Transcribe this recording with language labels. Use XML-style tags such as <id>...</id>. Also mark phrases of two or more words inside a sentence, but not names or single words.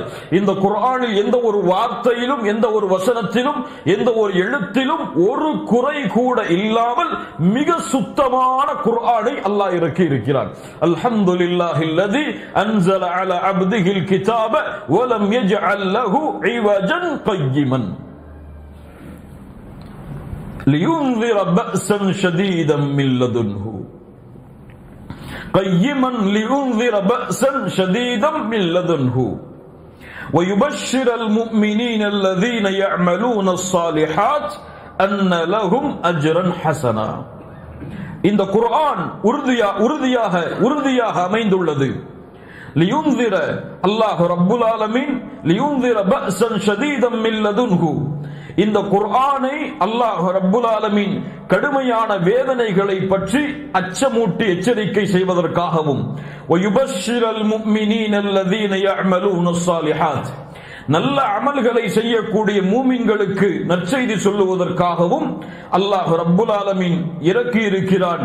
<ta>இந்த குர்ஆனில் எந்த ஒரு வார்த்தையிலும் எந்த ஒரு வசனத்திலும் எந்த ஒரு எழுத்திலும் ஒரு குறை கூட இல்லாமல் மிக சுத்தமான குர்ஆனை அல்லாஹ் இறக்கி இருக்கிறான்.</ta> <ar>الحمد لله الذي أنزل على عبده الكتاب ولم يجعل له عوجا قيما لينذر بأسا شديدا من لدنه قيما لينذر بأسا شديدا من لدنه ويبشر المؤمنين الذين يعملون الصالحات أن لهم أجرا حسنا.</ar> <ta>இந்த குர்ஆன் உறுதியாக அமைந்துள்ளது.</ta> <ar>لينذر الله رب العالمين لينذر بأسا شديدا من لدنه.</ar> <ta>இந்த குர்ஆனை</ta> <ar>الله رب العالمين</ar> <ta>கடுமையான வேதனைகளை பற்றி அச்சமூட்டி எச்சரிக்கை செய்வதற்காகவும்</ta> <ar>ويبشر المؤمنين الذين يعملون الصالحات</ar> <ta>நல்ல அமல்களை செய்யக்கூடிய மூமின்களுக்கு நற்செய்தி சொல்லுவதற்காகவும்</ta> <ar>الله رب العالمين</ar> <ta>இறக்கி இருக்கிறான்.</ta>